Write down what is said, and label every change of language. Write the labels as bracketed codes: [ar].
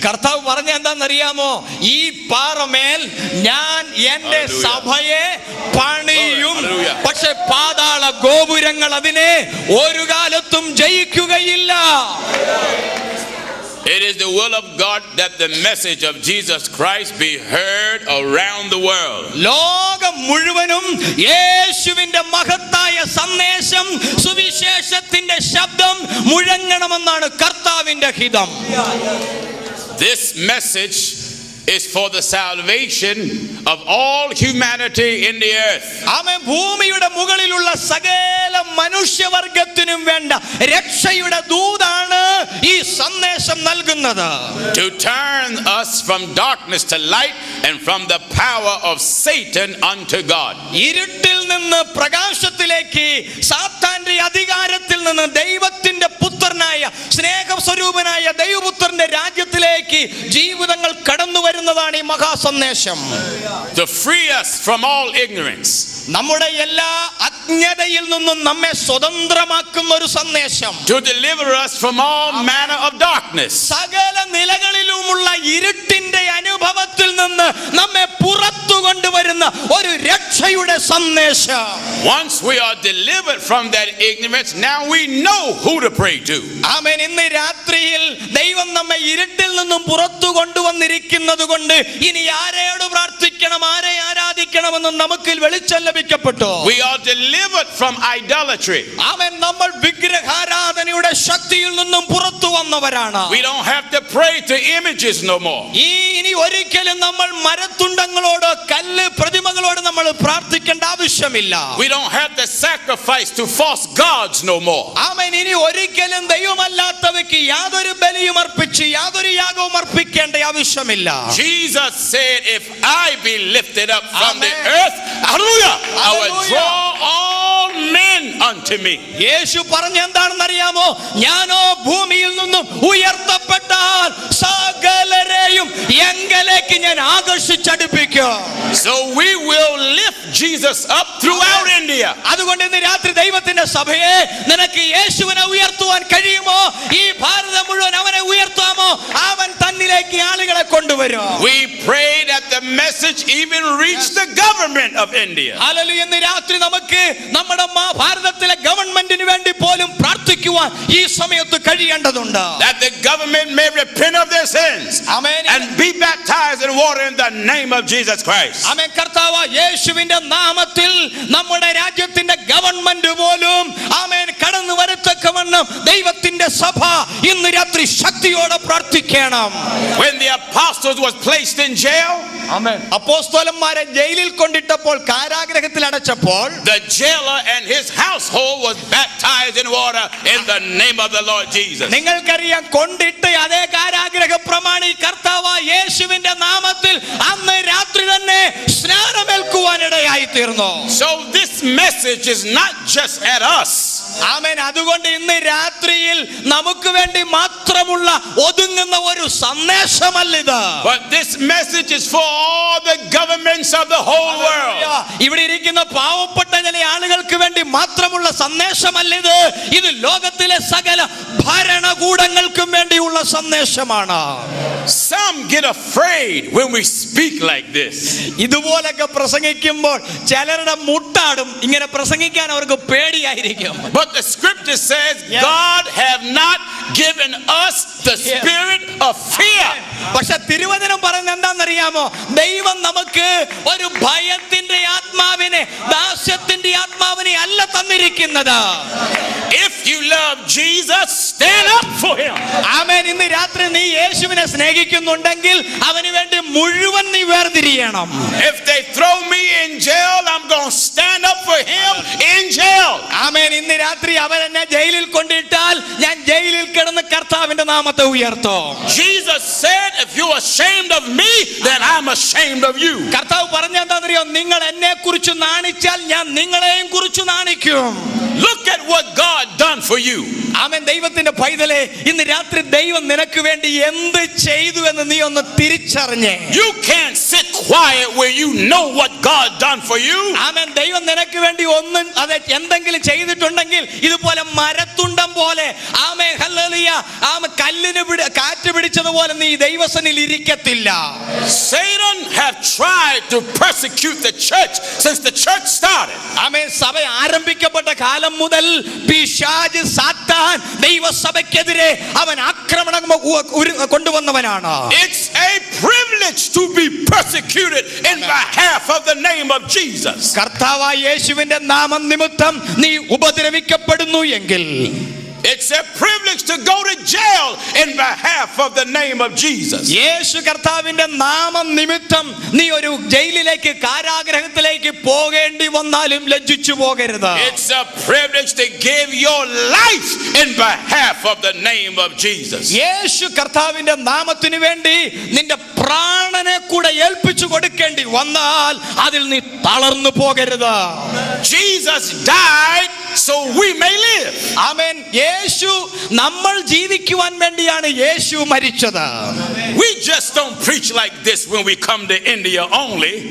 [ml] കർത്താവ് പറഞ്ഞ എന്താണെന്നറിയാമോ? ഈ പാറമേൽ ഞാൻ എന്റെ സഭയെ പണിയും, പക്ഷെ പാതാള ഗോപുരങ്ങൾ അതിനെ ഒരു കാലത്തും ജയിക്കുകയില്ല. [en] It is the will of God that the message of Jesus Christ be heard around the world. [ml] ലോകം മുഴുവനും യേശുവിന്റെ മഹത്തായ സന്ദേശം, സുവിശേഷത്തിന്റെ ശബ്ദം മുഴങ്ങണമെന്നാണ് കർത്താവിന്റെ ഹിതം. [en] This message is for the salvation of all humanity in the earth. [ml] ആമേൻ. ഭൂമിയുടെ മുകളിലുള്ള സകല മനുഷ്യവർഗത്തിനും വേണ്ട രക്ഷയുടെ ദൂതാണ് ഈ സന്ദേശം നൽകുന്നത്. [en] To turn us from darkness to light and from the power of Satan unto God. [ml] ഇരുട്ടിൽ നിന്ന് പ്രകാശത്തിലേക്ക്, സാത്താന്റെ അധികാരത്തിൽ നിന്ന് ദൈവത്തിന്റെ പുത്രനായ, സ്നേഹസ്വരൂപനായ ദൈവപുത്രന്റെ രാജ്യത്തിലേക്ക് ജീവിതങ്ങൾ കടന്നു വരുന്നതാണ് ഈ മഹാസന്ദേശം. [en] To free us from all ignorance. [ml] നമ്മുടെ എല്ലാ അജ്ഞതയിൽ നിന്നും നമ്മെ സ്വതന്ത്രമാക്കുന്ന ഒരു സന്ദേശം. [en] To deliver us from all manner of darkness. [ml] സകല നിലകളിലുമുള്ള ഇരുട്ടിന്റെ അനുഭവത്തിൽ നിന്ന് നമ്മെ പുറത്തു കൊണ്ടുവരുന്ന ഒരു രക്ഷയുടെ സന്ദേശം. [en] Once we are delivered from that ignorance, now we know who to pray to. [ml] ആമേൻ. ഇന്ന് രാത്രിയിൽ ദൈവം നമ്മെ ഇരുട്ടിൽ നിന്നും പുറത്തു കൊണ്ടുവന്നിരിക്കുന്നത് കൊണ്ട് ഇനി ആരെയോട് പ്രാർത്ഥിക്കണം, ആരെ ആരാധിക്കണമെന്ന് നമുക്ക് വെളിച്ചം ലഭിക്കപ്പെട്ടു. [en] We are delivered from idolatry. [ml] ആമേൻ. നമ്മൾ വിഗ്രഹാരാധനയുടെ ശക്തിയിൽ നിന്നും പുറത്തു വന്നവരാണ്. [en] We don't have to pray to images no more. [ml] ഇനി ഒരിക്കലും നമ്മൾ മരത്തുണ്ടങ്ങളോട്, കല്ല് പ്രതിമകളോട് നമ്മൾ പ്രാർത്ഥിക്കേണ്ട ആവശ്യമില്ല. [en] We don't have to sacrifice to false gods no more. [ml] ആമേൻ. ഇനി ഒരിക്കലും ദൈവമല്ലാത്തവയ്ക്ക് യാതൊരു ബലിയും അർപ്പിച്ച് യാതൊരു യാഗവും അർപ്പിക്കേണ്ട ആവശ്യമില്ല. [en] Jesus said, if I be lifted up from the earth, hallelujah, I will draw all men unto me. [ml] യേശു പറഞ്ഞ എന്താണെന്ന് അറിയാമോ? ഞാനോ ഭൂമിയിൽ നിന്നും ഉയർത്തപ്പെട്ടാൽ സകലരെയും എങ്കലേക്ക് ഞാൻ ആകർഷിച്ചടുപ്പിക്കും. [en] So we will lift Jesus up throughout India. [ml] അതുകൊണ്ട് ഇന്ന് രാത്രി ദൈവത്തിന്റെ സഭയെ, നിനക്ക് യേശുവിനെ ഉയർത്തുവാൻ കഴിയുമോ? ഈ ഭാരതം മുഴുവൻ അവനെ ഉയർത്താമോ? അവൻ തന്നിലേക്ക് ആളുകളെ കൊണ്ടുവരും. [en] We pray that the message even reach the government of India. [ml] Hallelujah. ഇന്ന് രാത്രി നമുക്ക് നമ്മുടെ ഭാരതത്തിലെ ഗവൺമെന്റിന് വേണ്ടി പോലും പ്രാർത്ഥിക്കുവാൻ ഈ സമയത്ത് കഴിയേണ്ടതുണ്ട്. [en] That the government may repent of their sins. [ml] Amen. [en] And be baptized in water in the name of Jesus Christ. [ml] ആമേൻ. കർത്താവ് യേശുവിന്റെ നാമത്തിൽ നമ്മുടെ രാജ്യത്തിന്റെ ഗവൺമെന്റ് പോലും ആമേൻ കടന്നു വരത്തക്കവണ്ണം ദൈവത്തിന്റെ സഭ ഇന്ന് രാത്രി ശക്തിയോടെ പ്രാർത്ഥിക്കണം. [en] When the apostles was placed in jail, [ml] അപ്പോസ്തലന്മാരെ ജയിലിൽ കൊണ്ടിട്ടപ്പോൾ, കാരാഗ്രഹത്തിൽ അടച്ചപ്പോൾ, [en] the jailer and his household was baptized in water in the name of the Lord Jesus. [ml] നിങ്ങൾക്കറിയാം, കൊണ്ടിട്ട് അതേ കാരാഗ്രഹ പ്രമാണി കർത്താവ് യേശുവിന്റെ നാമത്തിൽ അന്ന് രാത്രി തന്നെ സ്നാനമേൽക്കുവാനിടയായി തീർന്നു. [en] So this message is not just at us. [ml] ആമേൻ. അതുകൊണ്ട് ഇന്ന് രാത്രിയിൽ നമുക്ക് വേണ്ടി മാത്രമുള്ള ഒതുങ്ങുന്ന ഒരു സന്ദേശമല്ലിത്. [en] But this message is for all the governments of the whole world. [ml] ഇവിടെ ഇരിക്കുന്ന പാവപ്പെട്ട ചില ആളുകൾക്ക് വേണ്ടി മാത്രമുള്ള സന്ദേശമല്ലിത്. ഇത് ലോകത്തിലെ സകല ഭരണകൂടങ്ങൾക്കും വേണ്ടിയുള്ള സന്ദേശമാണ്. [en] Some get afraid when we speak like this. [ml] ഇതുപോലൊക്കെ പ്രസംഗിക്കുമ്പോൾ ചിലരുടെ മുട്ടാടും. ഇങ്ങനെ പ്രസംഗിക്കാൻ അവർക്ക് പേടിയായിരിക്കും. [en] But the scripture says, God have not given us the spirit of fear. [ml] പക്ഷെ തിരുവചനം പറയുന്നത് എന്താണെന്നറിയാമോ? ദൈവം നമുക്ക് ഒരു ഭയത്തിന്റെ ആത്മാവിനെ, ദാസ്യത്തിന്റെ ആത്മാവിനെ അല്ല തന്നിരിക്കുന്നത്. [en] If you love Jesus, stand up for him. [ml] ആമേൻ. ഇന്ന് രാത്രി നീ യേശുവിനെ സ്നേഹിക്കുന്നുണ്ടെങ്കിൽ അവന് വേണ്ടി മുഴുവൻ നീ വേർതിരിയണം. [en] If they throw me in jail, I'm going to stand up for him in jail. [ml] ആമേൻ. ഇന്ന് രാത്രി അവരെന്നെ ജയിലിൽ കൊണ്ടിട്ടാൽ ഞാൻ ജയിലിൽ കിടന്ന് കർത്താവിന്റെ നാമത്തെ ഉയർത്തും. [en] Jesus said, if you're ashamed of me, then I'm ashamed of you. [ml] കർത്താവ് പറഞ്ഞെന്താണെന്നറിയോ? നിങ്ങൾ എന്നെ കുറിച്ച് നാണിച്ചാൽ ഞാൻ നിങ്ങളെയും കുറിച്ച് നാണിക്കും. [en] Look at what God done for you. [ml] ആമേൻ. ദൈവത്തിന്റെ പൈതലേ, ഇന്ന് രാത്രി ദൈവം നിനക്ക് വേണ്ടി എന്ത് ചെയ്തു എന്ന് നീ ഒന്ന് തിരിച്ചറിഞ്ഞേ. [en] You can't sit quiet where you know what God done for you. [ml] ആമേൻ. ദൈവം നിനക്ക് വേണ്ടി ഒന്നും അതെ എന്തെങ്കിലും ചെയ്തിട്ടുണ്ടെങ്കിൽ ഇതുപോലെ മരത്തുണ്ടം പോലെ ആമേൻ ഹല്ലേലൂയ കല്ലിന് കാറ്റ് പിടിച്ചതുപോലെ നീ ദൈവസന്നിധിയിൽ ഇരിക്കത്തില്ല. [en] Satan have tried to persecute the church since the church started. [ml] ആമേൻ. സഭ ആരംഭിക്കപ്പെട്ട കാലം മുതൽ പിശാച് സാത്താൻ ദൈവസഭയ്ക്കെതിരെ അവൻ ആക്രമണം കൊണ്ടുവന്നവനാണ്. [en] It's a privilege to be persecuted in behalf of the name of Jesus. [ml] കർത്താവായ യേശുവിന്റെ നാമം നിമിത്തം നീ ഉപദ്രവിക്കപ്പെടുന്നു എങ്കിൽ, [en] it's a privilege to go to jail in behalf of the name of Jesus. [ml] യേശു കർത്താവിന്റെ നാമം നിമിത്തം നീ ഒരു ജയിലിലേക്ക് കാരാഗ്രഹത്തിലേക്ക് പോകേണ്ടി വന്നാലും ലജ്ജിച്ചു പോകരുത്. [en] It's a privilege to give your life in behalf of the name of Jesus. [ml] യേശു കർത്താവിന്റെ നാമത്തിനു വേണ്ടി നിന്റെ പ്രാണനെ കൂടെ ഏൽപ്പിച്ചു കൊടുക്കേണ്ടി വന്നാൽ അതിൽ നീ തളർന്നു പോകരുത്. [en] Jesus died so we may live. [ml] ആമേൻ. യേശു നമ്മൾ ജീവിക്കുവാൻ വേണ്ടിയാണ് യേശു മരിച്ചത്. [en] We just don't preach like this when we come to India only.